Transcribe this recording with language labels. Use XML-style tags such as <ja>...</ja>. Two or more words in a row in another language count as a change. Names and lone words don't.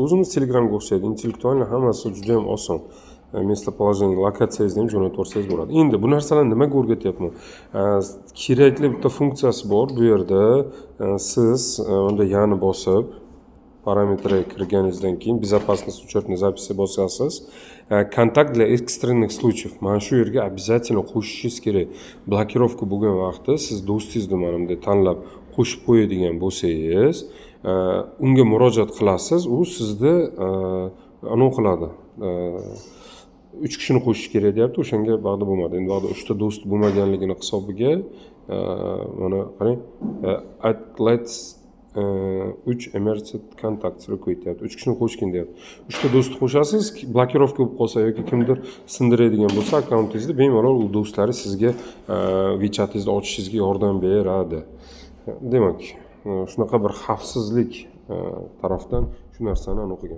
<uz>O'zimiz Telegramga o'xshaydi. Intellektualni hammasi juda ham oson. Местоположение, lokatsiyangizni ham jo'natib yuborsangiz bo'ladi. Endi bu narsalarni nimaga o'rgatyapman? Kerakli bitta funksiyasi bor. Bu yerda siz unda yana bosib parametrga kirganingizdan keyin</uz> <ru>безопасность учетной записи</ru> <uz>bosasiz.</uz> <ru>Kontakt для экстренных случаев.</ru> <uz>Mana shu yerga обязательно qo'shishingiz kerak. Blokirovka bo'lgan vaqtda siz do'stingizni mana bunday tanlab qo'shib qo'yadigan bo'lsangiz, unga murojaat qilasiz, u sizni anavi qiladi. 3 kishini qo'shish kerak deyapti, o'shanga vaqti bo'lmadi. Endi vaqti 3 ta do'st bo'lmaganligini hisobiga mana qarang,</uz> <en>let's 3 emergent contacts request deyapti.</en> <uz>3 kishini qo'shgin deyapti. 3 ta do'stni qo'shasiz, blokirovka bo'lib qolsa yoki kimdir sindiradigan bo'lsa akkauntingizni bemalol u do'stlari sizga WeChat'ingizni ochishingizga yordam beradi. Demak, shunaqa bir xavfsizlik tarafdan shu narsani o'qigan.</uz>